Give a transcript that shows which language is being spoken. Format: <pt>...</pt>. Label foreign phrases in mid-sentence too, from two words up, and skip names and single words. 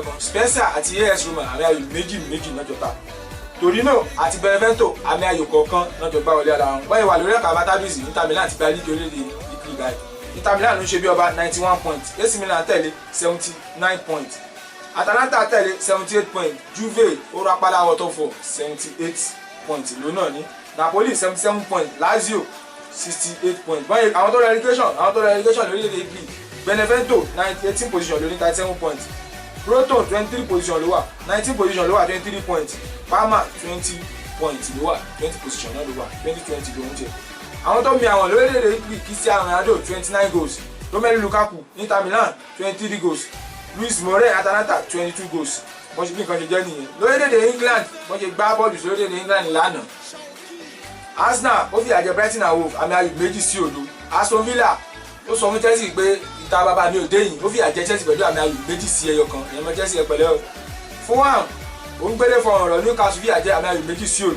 <yo>Spezia àti AS Roma àmì ayò 2-2 náà jọba. Torino àti Benevento àmì ayò kọ̀ọ̀kan náà jọba wọlé ara wọn. Wọ́n ìwà lórí àkàbà tábìlì Inter Milan ti gba líìgì orílẹ̀-èdè Italy báyìí. Inter Milan ló ń ṣe bí ọba 91 points. AC Milan tẹ̀lé 79 points. Atalanta tẹ̀lé 78 points. Juve ó rápálá wọ top 4 78 points ló náà ní. Napoli 77 points. Lazio 68 points. Báyìí àwọn tó relegation lórílẹ̀-èdè Italy. Benevento 18 position ló ní 37 points. Proton 23 position ló wà 19 position ló wà 23 points. Parma 20 points ló wà 20 position náà ló wà 2020 ló ń jẹ. Àwọn tó mi àwọn lórílẹ̀-èdè Italy Cristiano Ronaldo 29 goals. Romelu Lukaku Inter Milan 23 goals. Luis Moura Atalanta 22 goals. Wọ́n ṣe bí nǹkan ṣe jẹ́ nìyẹn. Lórílẹ̀-èdè England wọ́n ṣe gbá bọ́ọ̀lù sí lórílẹ̀-èdè England lánàá. Arsenal ó fìyà jẹ Brighton and Hove àmì ayò 2-0. Aston Villa ó sọ fún Chelsea pé ìta bàbá mi ò déyìn ó fìyà jẹ Chelsea pẹ̀lú àmì ayò 2-1. Ìyẹn mọ Chelsea pẹ̀lẹ́ o. Fulham ó ń gbélé fọ̀rọ̀ rọ̀ Newcastle fìyà jẹ àmì ayò 2-0.</yo>